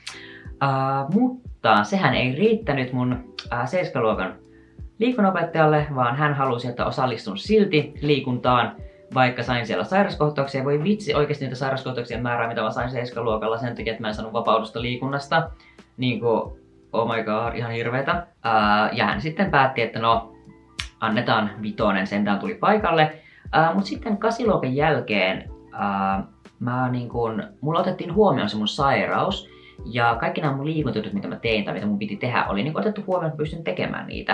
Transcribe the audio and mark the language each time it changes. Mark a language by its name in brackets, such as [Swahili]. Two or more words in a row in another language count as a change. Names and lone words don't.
[Finnish] Mutta sehän ei riittänyt mun 7-luokan liikunnanopettajalle, vaan hän halusi, että osallistun silti liikuntaan, vaikka sain siellä sairaskohtauksia. Voi vitsi, oikeasti niitä sairaskohtauksien määrää, mitä mä sain 7-luokalla sen takia, että mä en saanut vapautusta liikunnasta. [English] Oh my god, [Finnish] ihan hirveetä. Ja hän sitten päätti, että no, annetaan 5, sentään tuli paikalle. Mutta sitten 8-luokan jälkeen mulla otettiin huomioon se mun sairaus. Ja kaikki nämä mun liikuntatyydyt, mitä mä tein tai mitä mun piti tehdä, oli otettu huomioon, että pystyn tekemään niitä.